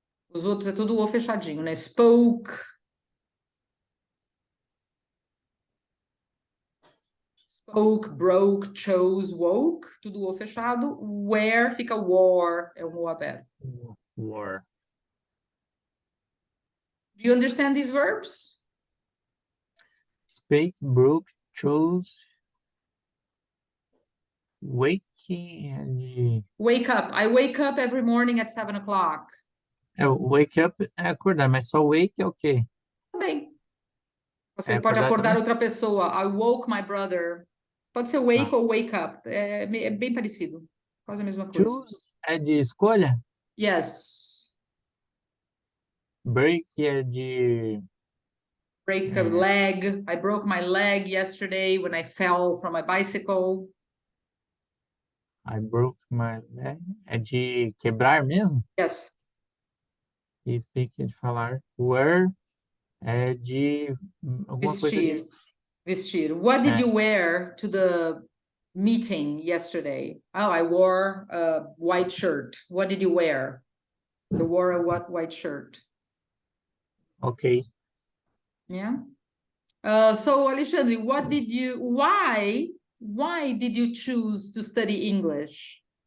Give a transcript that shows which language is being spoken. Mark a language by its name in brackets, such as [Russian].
[Portuguese] Os outros é tudo o fechadinho, né? Spoke. Spoke, broke, chose, woke, tudo o fechado. Where fica wore, é um o aberto. [English] war. Do you understand these verbs? Spake, broke, chose, wake and Wake up. I wake up every morning at 7 o'clock. [Portuguese] wake up é acordar, mas só wake é o quê? Também. Você É pode acordar também? outra pessoa. [English] I woke my brother. [Portuguese] Pode ser [English] wake Ah. [Portuguese] ou wake up. É bem parecido. Quase a mesma coisa. Choose é de escolha, [English] Yes. [Portuguese] break é de [English] Break a leg. I broke my leg yesterday when I fell from my bicycle. I broke my leg, [Portuguese] é de quebrar mesmo? [English] Yes. [Portuguese] E speak é de falar. Wear é de alguma coisa de. Vestir. Vestir. [English] What did [Portuguese] É, [English] you wear to the meeting yesterday? Oh, I wore a white shirt. What did you wear? You wore a white shirt. ok. Yeah. So Alexandre, why did you choose to study English?